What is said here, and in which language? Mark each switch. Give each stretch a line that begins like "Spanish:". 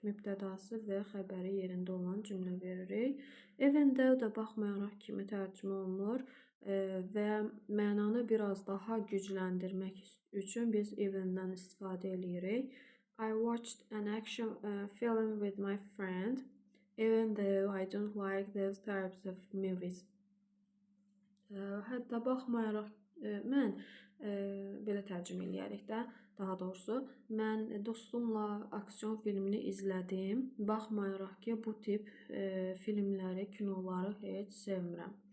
Azerbaijani: Mübtədası və xəbəri yerində olan cümlə veririk. Even though da baxmayaraq kimi tərcümə olunur və mənanı biraz daha gücləndirmək üçün biz even-dən istifadə edirik.
English: I watched an action film with my friend, even though I don't like those types of movies.
Azerbaijani: Hətta baxmayaraq mən belə tərcümə eləyərik də, daha doğrusu mən dostumla aksiyon filmini izlədim. Baxmayaraq ki, bu tip filmləri, kinoları heç sevmirəm.